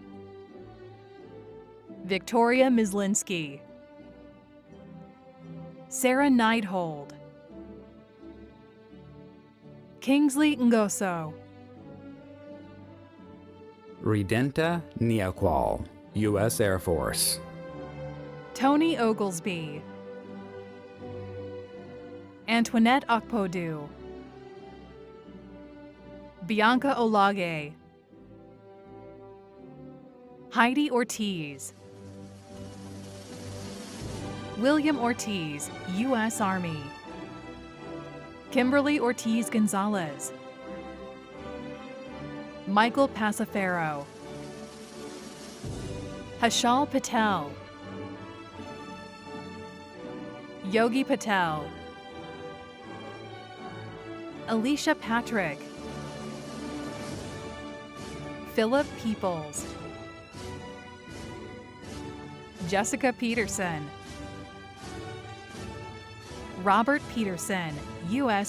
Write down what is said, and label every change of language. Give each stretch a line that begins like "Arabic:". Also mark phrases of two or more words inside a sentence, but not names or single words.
English: Victoria Mislinski. Sarah Neidhold. Kingsley Ngoso. Redenta Neoqual, U.S. Air Force. Tony Oglesby, Antoinette Okpodu, Bianca Olage, Heidi Ortiz, William Ortiz, U.S. Army, Kimberly Ortiz Gonzalez, Michael Pasafero, Hashal Patel, Yogi Patel, Alicia Patrick, Philip Peoples, Jessica Peterson, Robert Peterson, U.S.